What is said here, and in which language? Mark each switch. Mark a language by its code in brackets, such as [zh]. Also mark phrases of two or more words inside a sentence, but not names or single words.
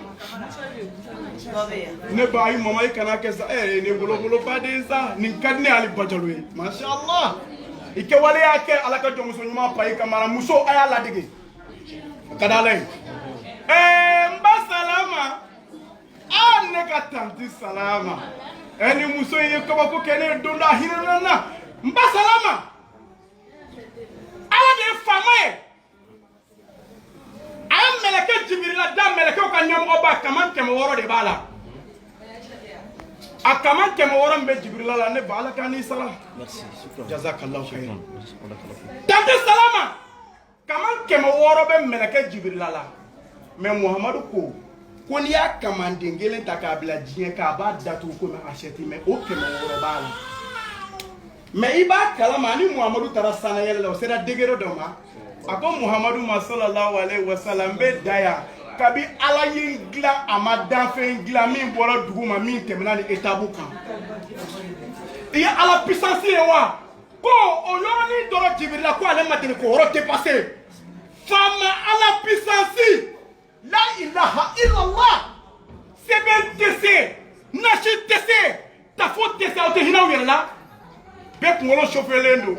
[bm] ne ba ayi mama i kana kɛ sa ne wolowolo baden sa nin ka di ne ali bajalo ye [ar] ما شاء الله [bm] i kɛwale y'a kɛ ala ka jɔnmuso ɲuman pa i kamara muso a y'a ladege ka di ala ye n ba salama ne ka tanti salama ni muso in ye kabako kɛ ne ye don dɔ a hinɛna n na n ba salama ala de ye faama ye a ye mɛlɛkɛ jibirila da mɛlɛkɛw ka ɲɛmɔgɔba kaman 600 de b'a la a kaman 600 min bɛ jibirila la ne ba ala k'a n'i sara [ar] جزاك الله خيرا [bm] tanti salama kaman 600 bɛ mɛlɛkɛ jibirila la mais muhamadu ko n'i y'a kamanden kelen ta k'a bila diɲɛ k'a b'a datugu komi achette mais o 600 b'a la mais i b'a kalama ni muhamadu taara sanayɛlɛ la o sera degré dɔ ma a ko muhamadu ma [ar] صلى الله عليه وسلم [bm] n bɛ da yan kabi ala ye n dilan a ma danfɛn dilan min bɔra dugu ma min tɛmɛna ni étape kan i ye ala puissance ye wa ko o yɔrɔnin dɔrɔn jibirila ko ale ma deli k'o yɔrɔ dépasser faama ala puissance la [ar] إله إلا الله [bm] sɛbɛn tɛ se nasi tɛ se tafo tɛ se aw tɛ hinɛ aw yɛrɛ la bɛɛ kunkolo chauffelen don